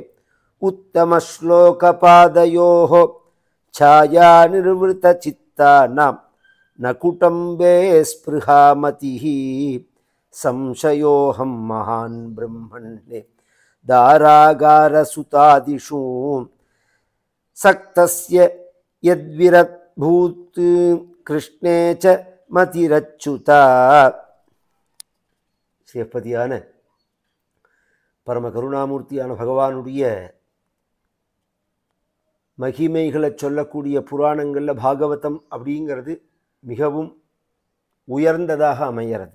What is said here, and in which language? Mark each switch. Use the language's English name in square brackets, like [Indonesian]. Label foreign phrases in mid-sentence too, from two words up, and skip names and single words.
[Sanskrit] उत्तमश्लोकपादयोः छायानिर्वृतचित्तानां न कुटुम्बे स्पृहामतिः संशयोऽहं महान् ब्रह्मण्ये दारागारसुतादिषु सक्तस्य यद्विरद्भूत् कृष्णे च மதிரச்சுதா. [Tamil] சிவப்பதியான பரம கருணாமூர்த்தியான பகவானுடைய மகிமைகளை சொல்லக்கூடிய புராணங்களில் பாகவதம் அப்படிங்கிறது மிகவும் உயர்ந்ததாக அமைகிறது.